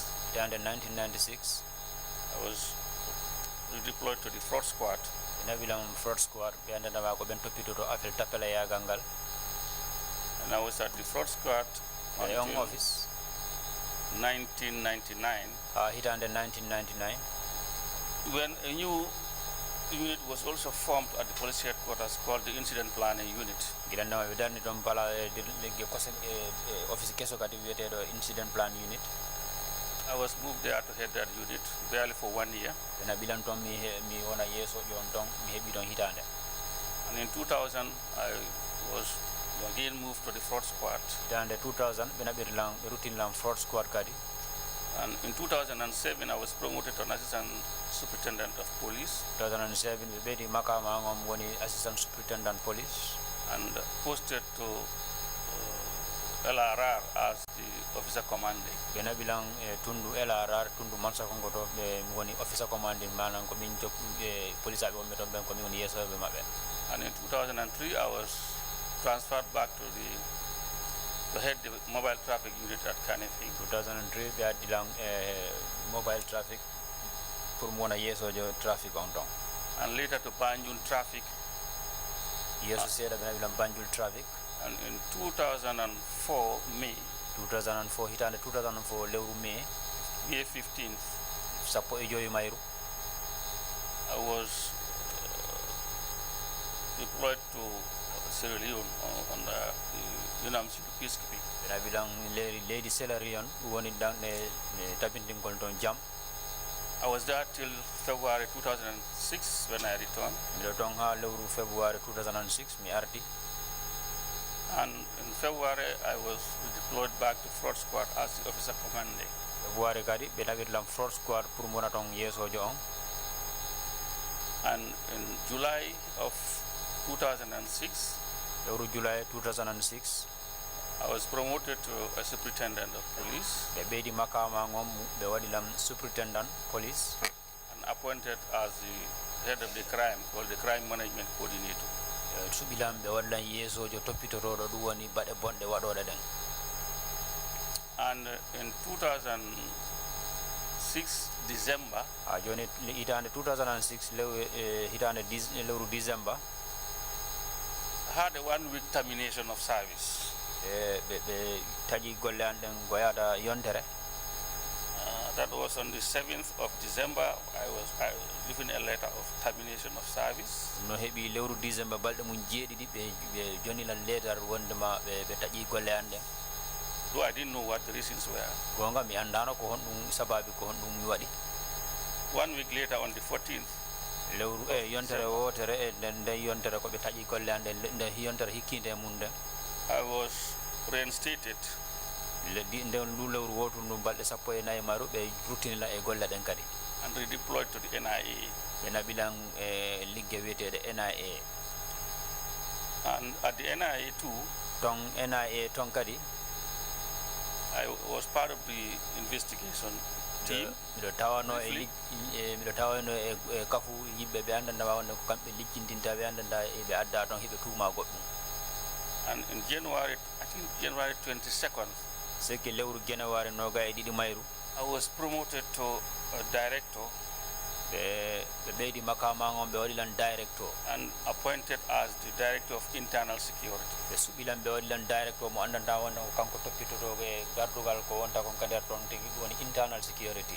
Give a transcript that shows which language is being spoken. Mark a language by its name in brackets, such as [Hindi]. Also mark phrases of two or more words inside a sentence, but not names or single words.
[Fula] Hitande 1996 [English] I was redeployed to the fraud squad. [Fula] ɓe nabilam [English] fraud squad [Fula] ɓe andandama ko ɓen toppitoto affaire tappela yagal ngal [English] And I was at the fraud squad [Fula] e on [English] until office 1999, [Fula] ha hitande 1999 [English] when a new unit was also formed at the police headquarters called the Incident Planning Unit. [Fula] giɗannama ɓe darni toon pala ligge kose office kesso kadi wiyeteɗo [English] incident plan unit. I was moved there to head that unit barely for 1 year. [Fula] ɓe naɓilan toon mi wona yeesojo on toon mi heeɓi toon hitande. [English] And in 2000, I was again moved to the fraud squad. [Fula] Hitande 2000 ɓe naɓirilan ɓe ruttinlan [English] fraud squad [Fula] kadi. [English] And in 2007, I was promoted to an assistant superintendent of police [Fula] 2007 ɓe ɓeydi makama on woni [English] assistant superintendent police and posted to LRR as the officer commanding. [Fula] ɓe naɓilan tundu LRR tundu mansa konko to ɓe woni [English] officer commanding [Fula] manan ko min police aɓe wonɓe toon ɓen ko min woni yeesoɓe maɓɓe. [English] And in 2003, I was transferred back to head the mobile traffic unit at Kanifing. [Fula] 2003 ɓe addilan [English] mobile traffic [Fula] pour mo wona yeesojo traffic on ton. [English] And later to Banjul traffic. [Fula] yeeso seeɗa ɓe naɓilan Banjul traffic. [English] And in 2004 May [Fula] 2004 hitande 2004 lewru mai [English] May 15th, [Fula] sappo e joyi mayru [English] I was deployed to Sierra Leone on the UNAMC peacekeeping. [Fula] ɓe naɓilan leydi Sierra Leone ɗum woni danɗe tabintingol toon jam. [English] I was there till February 2006 when I returned. [Fula] miɗo toon ha lewru février 2006 mi arti. [English] And in February, I was deployed back to fraud squad as the officer commanding. [Fula] février kadi ɓe naɓirlan [English] fraud squad [Fula] pour mona toon yeesojo on. [English] And in July of 2006, [Fula] lewru July 2006 [English] I was promoted to a superintendent of police [Fula] ɓe ɓeydi makama on ɓe waɗilam [English] superintendent police and appointed as the head of the crime, called the crime management coordinator. [Fula] suɓilam ɓe waɗilan yeesojo toppitotoɗo ɗum woni baɗe bonɗe waɗoɗe ɗen. [English] And in 2006 December, [Fula] ha joni hitande 2006 hitande lewru décembre [English] I had a 1 week termination of service. [Fula] ɓe taƴi golle an ɗen goyata yontere. [English] That was on the 7th of December. I was given a letter of termination of service. [Fula] no heeɓi lewru décembre balɗe mum jeeɗiɗi ɓe jonilan letar wondema ɓe taƴi golle an ɗen. [English] Though I didn't know what the reasons were. [Fula] gonga mi andano ko honɗum sababi ko honɗum mi waɗi. [English] 1 week later on the 14th, [Fula] lewru yontere wotere e nden yontere koɓe taƴi golle an ɗen nde yontere hikkinde mum nden [English] I was reinstated [Fula] nden ndu lewru wotu ndu balɗe sappo e nayyi maru ɓe ruttinila e golle ɗen kadi [English] and redeployed to the NIA. [Fula] ɓe naɓilan ligge wiyeteɗe NIA. [English] And at the NIA too, [Fula] ton NIA ton kadi [English] I was part of the investigation team. [Fula] miɗo tawano miɗo tawano e kafu yimɓe ɓe andanda wonde ko kamɓe liccindinta ɓe andanda ɓe adda toon heɓe tuuma goɗɗum. [English] And in January, I think January 22nd, [Fula] seki lewru January noga e ɗiɗi mayru [English] I was promoted to a director [Fula] ɓe ɓeydi makama on ɓe waɗilan director [English] and appointed as the Director of Internal Security. [Fula] ɓe suɓilan ɓe waɗilan director mo andanta wonde ko kanko toppitoto e gardugal ko wonta kon ka nder toon tigi ɗum woni [English] internal security.